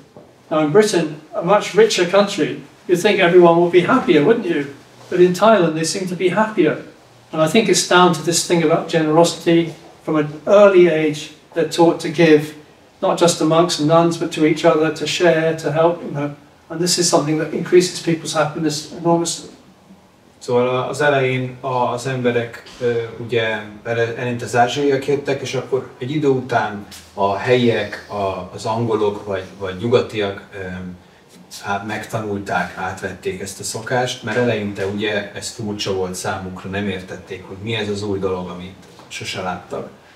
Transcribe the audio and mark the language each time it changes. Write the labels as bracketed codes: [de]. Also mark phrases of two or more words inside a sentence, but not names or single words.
[en] Now in Britain, a much richer country, you'd think everyone would be happier, wouldn't you? But in Thailand, they seem to be happier. And I think it's down to this thing about generosity. From an early age, they're taught to give, not just to monks and nuns, but to each other, to share, to help, And this is something that increases people's happiness enormously. [hu] Szóval az elején az emberek ugye elint az ázsiaiak jöttek, és akkor egy idő után a helyiek, az angolok vagy nyugatiak megtanulták, átvették ezt a szokást, mert eleinte ugye ez furcsa volt számukra, nem értették, hogy mi ez az új dolog, amit sose láttak.